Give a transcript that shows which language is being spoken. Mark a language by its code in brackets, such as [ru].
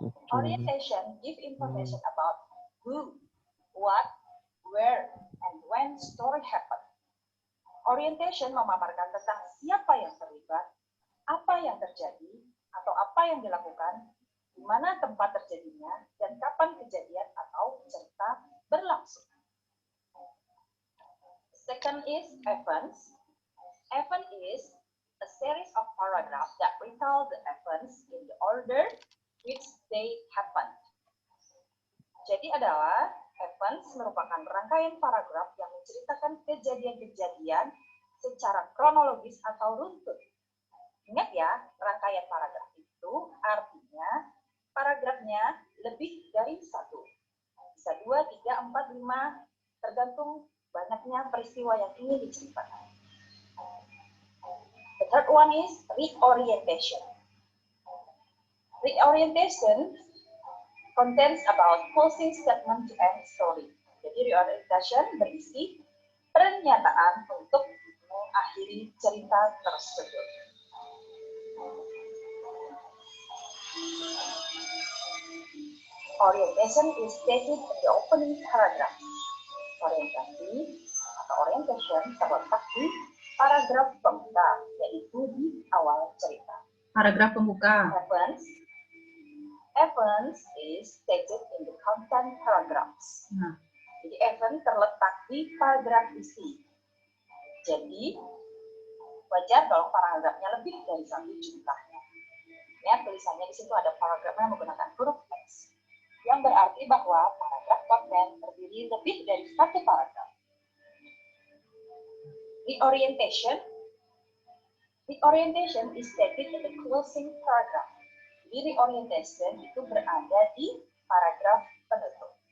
[en] Orientation give information about who, what, where, and when story happened. [id] Orientation memaparkan tentang siapa yang terlibat, apa yang terjadi, atau apa yang dilakukan, di mana tempat terjadinya, dan kapan kejadian atau cerita berlangsung. [en] Second is events. Event is a series of paragraphs that retell the events in the order which they happened. [id] Jadi adalah events merupakan rangkaian paragraf yang menceritakan kejadian-kejadian secara kronologis atau runtut. Ingat ya, rangkaian paragraf itu artinya paragrafnya lebih dari satu. Bisa 2, 3, 4, 5, tergantung banyaknya peristiwa yang ingin diceritakan. [en] The third one is reorientation. Reorientation contains about closing statement to end story. [id] Jadi reorientation berisi pernyataan untuk mengakhiri cerita tersebut. [en] Orientation is stated in the opening paragraph. [id] Orientasi atau orientation terletak di paragraf pembuka, yaitu di awal cerita. Paragraf pembuka. [en] Events is stated in the content paragraphs. [id] Nah, Jadi event terletak di paragraf isi. Jadi wajar kalau paragrafnya lebih dari satu jumlahnya. Ya, tulisannya di situ ada paragrafnya menggunakan huruf X, yang berarti bahwa paragraf konten terdiri lebih dari satu paragraf. [en] Reorientation is stated in the closing paragraph. [id] Jadi reorientation itu berada di paragraf penutup.